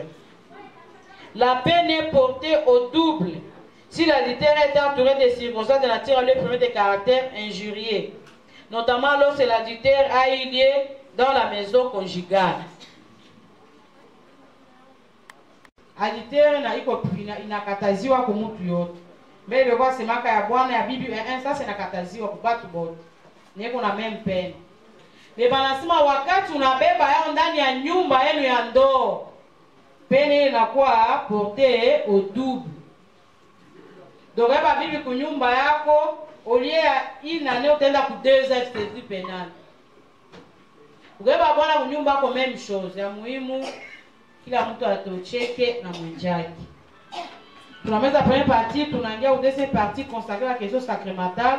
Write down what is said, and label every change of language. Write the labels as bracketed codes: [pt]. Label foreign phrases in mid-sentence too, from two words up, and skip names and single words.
[fr] La peine est portée au double si l'adultère est entouré de circonstances de nature à lui permettre de caractère injurieux, notamment lorsque l'adultère a eu lieu dans la maison conjugale. [sw] Adultère inakataziwa kwa mtu yote. Mbele kwa semaka ya bwana ya bibi sasa inakataziwa kwa watu wote. Niko na [fr] même peine. [sw] Mais banasema wakati unabeba yao ndani ya nyumba yenu ya ndoa, peine inakuwa [fr] portée au double. [sw] Donc beba bibi kwa nyumba yako, olie ina utaenda ku 2 [fr] ans de pénal. [sw] Beba bwana kwa nyumba yako [fr] même chose. [sw] Ya muhimu kila mtu atocheke na mwenjaki. [fr] Tunameza première partie, tunaingia au deuxième partie consacrée à la question sacramentale.